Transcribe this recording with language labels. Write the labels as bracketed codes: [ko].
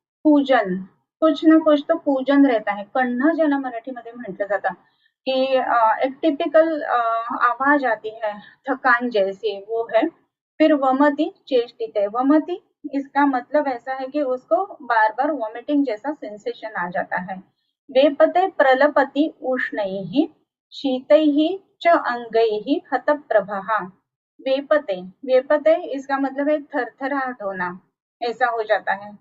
[hi] पूजन, कुछ ना कुछ तो पूजन रहता है, [mr] कण्ह ज्याला मराठीमध्ये म्हटलं जातं [hi] कि एक टिपिकल आवाज आती है थकान जैसी, वो है। फिर वमति चेष्टिते, वमति इसका मतलब ऐसा है कि उसको बार बार वॉमिटिंग जैसा सेंसेशन आ जाता है। [sa] वेपते प्रलपति उष्णैः शीतैः च अंगैः हतप्रभः। [hi] वेपते, वेपते इसका मतलब है थरथराहट होना, ऐसा हो जाता है।